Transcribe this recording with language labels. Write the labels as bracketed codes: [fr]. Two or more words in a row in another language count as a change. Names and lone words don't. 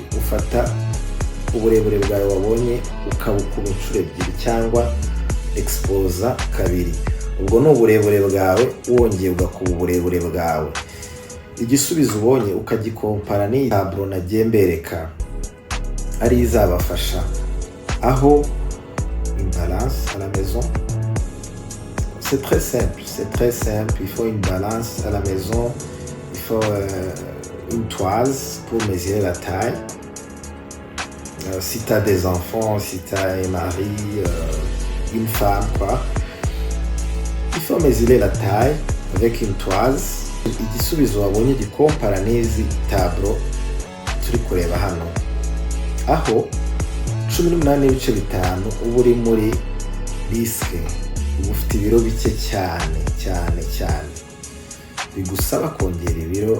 [rw] Ufata uburebure bwawe wabonye ukabukuba inshuro ebyiri cyangwa exposa kabiri. Ubwo ni uburebure bwawe wongeye ugakuba uburebure bwawe. Igisubizo ubonye ukagikompara n'iyi tableau nagiye mbereka, ari izabafasha aho [fr] une balance à la maison. C'est très simple, il faut une balance à la maison, il faut une toise pour mesurer la taille. Si tu as des enfants, si tu as un mari, une femme, quoi, il faut mesurer la taille avec une toise. [rw] Igisubizo wabonye gikompara n'izi tableau turi kureba hano, aho 18.5 uba uri muri risque, uba ufite ibiro bike cyane cyane cyane, bigusaba kongera ibiro.